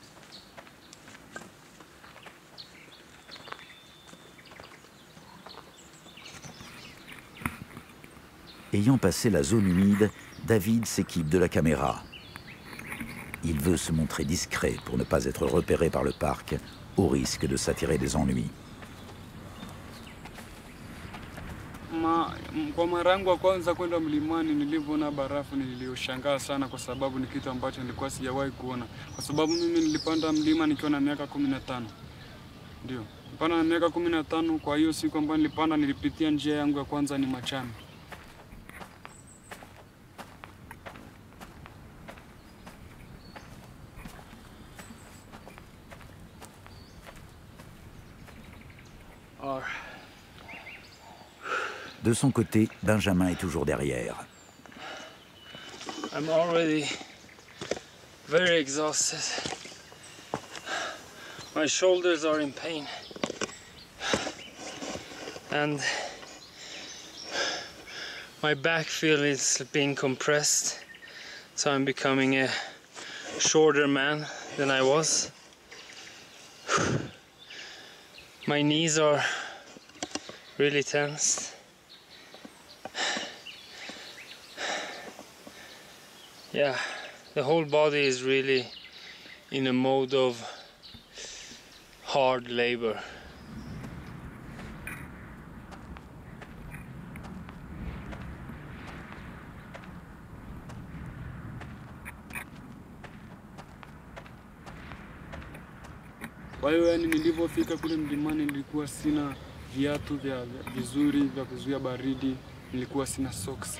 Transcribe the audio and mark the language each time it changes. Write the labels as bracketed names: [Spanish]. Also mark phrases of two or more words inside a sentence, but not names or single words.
[French] Ayant passé la zone humide, David s'équipe de la caméra. Il veut se montrer discret pour ne pas être repéré par le parc, au risque de s'attirer des ennuis. [Swahili] Kwa mara yangu ya kwanza kwenda mlimani nilivyoona barafu nilioshangaa sana kwa sababu ni kitu ambacho nilikuwa sijawahi kuona. Kwa sababu mimi nilipanda mlima nikiwa na miaka 15. Ndio. Nilipanda na miaka 15. Kwa hiyo siku ambayo nilipanda nilipitia njia yangu ya kwanza ni Machame. [French] De son côté, Benjamin est toujours derrière. [English] I'm already very exhausted. My shoulders are in pain. And my back feels being compressed. So I'm becoming a shorter man than I was. My knees are really tense. Yeah, the whole body is really in a mode of hard labor. [Swahili] Kwa hiyo yani nilipofika kule mlimani nilikuwa sina viatu vizuri vya kuzuia baridi, nilikuwa sina soksi.